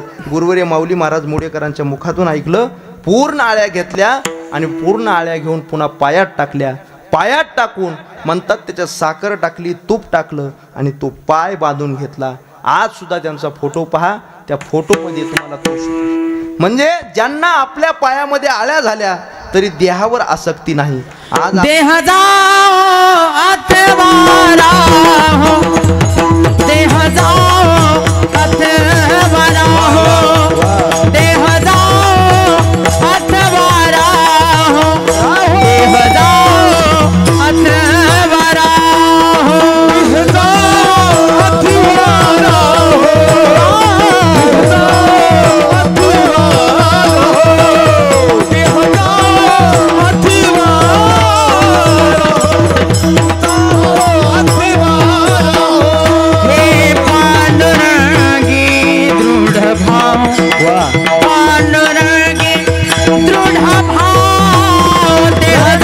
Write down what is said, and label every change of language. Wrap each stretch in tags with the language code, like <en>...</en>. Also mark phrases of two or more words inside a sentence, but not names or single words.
<mr>गुरुवर्य माऊली महाराज मोडेकरांच्या मुखातून ऐकलं. पूर्ण आळ्या घेतल्या आणि पूर्ण आळ्या घेऊन पुन्हा पायात टाकल्या. पायात टाकून म्हणतात त्याच्यात साखर टाकली, तूप टाकलं आणि तो पाय बांधून घेतला. आज सुद्धा त्यांचा फोटो पहा. त्या फोटोमध्ये तुम्हाला तो म्हणजे ज्यांना आपल्या पायामध्ये आळ्या झाल्या तरी देहावर आसक्ती नाही. आज देह जाओ अथवारा हो, देह जाओ अथवारा हो, देह जाओ अथवारा हो, देह जाओ अथवारा हो, देह जाओ अथवारा हो, देह जाओ अथवारा हो, देह जाओ हे पांडुरंगी दृढ भाव, पांडुरंगी दृढ भाव, देह</mr>